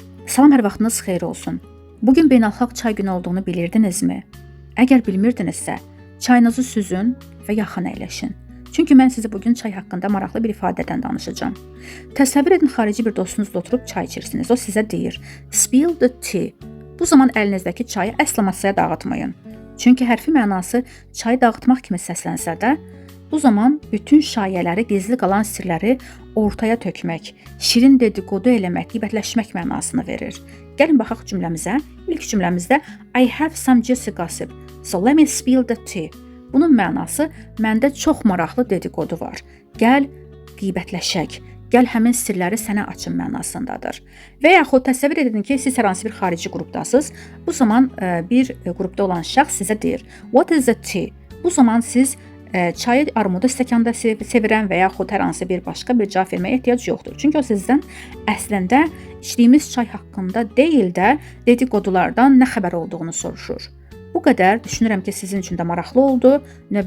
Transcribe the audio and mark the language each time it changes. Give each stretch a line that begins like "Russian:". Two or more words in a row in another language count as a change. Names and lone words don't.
Azerbaijani: Salam, hər vaxtınız xeyir olsun. Bugün beynəlxalq çay günü olduğunu bilirdinizmi? Əgər bilmirdinizsə, çayınızı süzün və yaxın əyləşin. Çünki mən sizə bugün çay haqqında maraqlı bir ifadədən danışacağam. Təsəvvür edin, xarici bir dostunuzla oturub çay içirsiniz. O sizə deyir,
English: spill the tea.
Azerbaijani: Bu zaman əlinizdəki çayı əsla masaya dağıtmayın. Çünki hərfi mənası çayı dağıtmaq kimi səslənsə də, bu zaman bütün şayələri, gizli qalan sirləri ortaya tökmək, şirin dedikodu eləmək, qeybətləşmək mənasını verir. Gəlin baxaq cümləmizə. İlk cümləmizdə
English: I have some juicy gossip, so let me spill the tea.
Azerbaijani: Bunun mənası məndə çox maraqlı dedikodu var. Gəl qeybətləşək. Gəl həmin sirləri sənə açım mənasındadır. Və yaxud təsəvvür edin ki, siz hər hansı bir xarici qrupdasınız. Bu zaman bir qrupda olan şəxs sizə deyir,
English: what is the tea?
Azerbaijani: Bu zaman siz çayı armudu stəkanda sevirən və yaxud hər hansı bir başqa bir cavab verməyə ehtiyac yoxdur. Çünki o sizdən əslində içdiyimiz çay haqqında deyil də dedikodulardan nə xəbər olduğunu soruşur. Bu qədər düşünürəm ki, sizin üçün də maraqlı oldu.